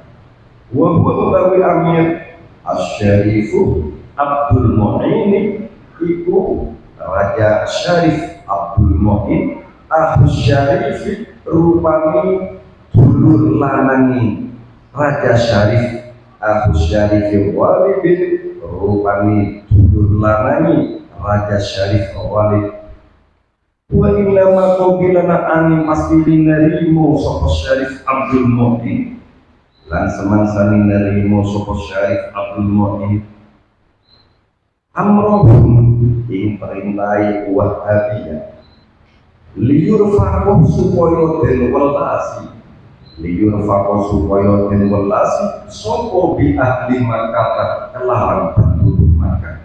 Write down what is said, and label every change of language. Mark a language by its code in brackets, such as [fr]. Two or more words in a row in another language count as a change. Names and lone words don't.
[ar] وهو [jv] utawi amir Asy-Syarifu Abdul Mu'in, iku Raja Syarif Abdul Mu'in Asy-Syarif rupani dulur lanangi Raja Syarif Asy-Syarif Walid rupani dulur lanangi Raja Syarif Walid. [ar] وإن ما قابلنا عن مسجد [jv] narimo sapa Syarif Abdul Mu'in lan semangsane narimo sapa Syarif Abdul Mu'in amrohum ing perintahe Wahabiyah liyurfaqu supaya den welasi, liyurfaqu supaya den welasi sapa [ar] بأهل مكة [jv] kelawan penduduk Makkah.